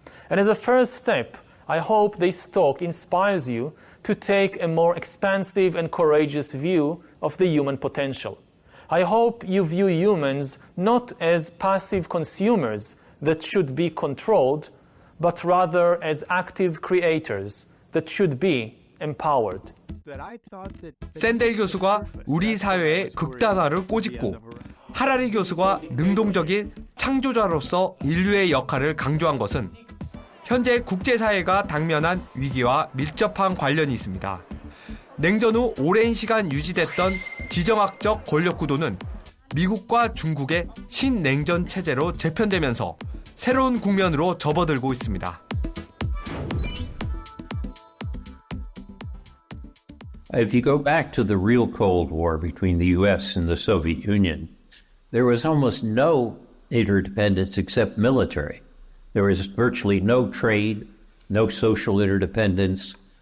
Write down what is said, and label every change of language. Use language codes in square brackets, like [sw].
[en] And as a first step, I hope this talk inspires you to take a more expansive and courageous view of the human potential. I hope you view humans not as passive consumers that should be controlled, but rather as active creators that should be empowered. [ko] 샌델 교수가 우리 사회의 극단화를 꼬집고 하라리 교수가 능동적인 창조자로서 인류의 역할을 강조한 것은 현재 국제사회가 당면한 위기와 밀접한 관련이 있습니다. 냉전 후 오랜 시간 유지됐던 지정학적 권력구도는 미국과 중국의 신냉전 체제로 재편되면서 새로운 국면으로 접어들고 있습니다. [en] If you go back to the real Cold War between the U.S. and the Soviet Union, there was almost no interdependence except military. There was virtually no trade, no social interdependence.